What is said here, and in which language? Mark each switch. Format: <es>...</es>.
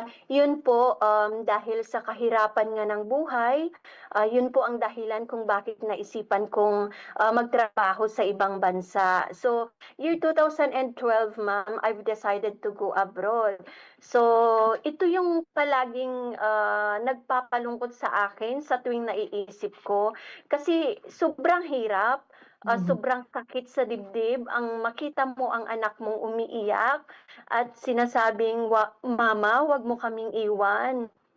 <tl>Yun po, dahil sa kahirapan nga ng buhay, yun po ang dahilan kung bakit naisipan kong magtrabaho sa ibang bansa.</tl> <en>So, year 2012, ma'am, I've decided to go abroad.</en> <tl>So, ito yung palaging nagpapalungkot sa akin sa tuwing naiisip ko. Kasi sobrang hirap, Mhm. sobrang sakit sa dibdib, ang makita mo ang anak mong umiiyak at sinasabing, "Mama, 'wag mo kaming iwan."</tl>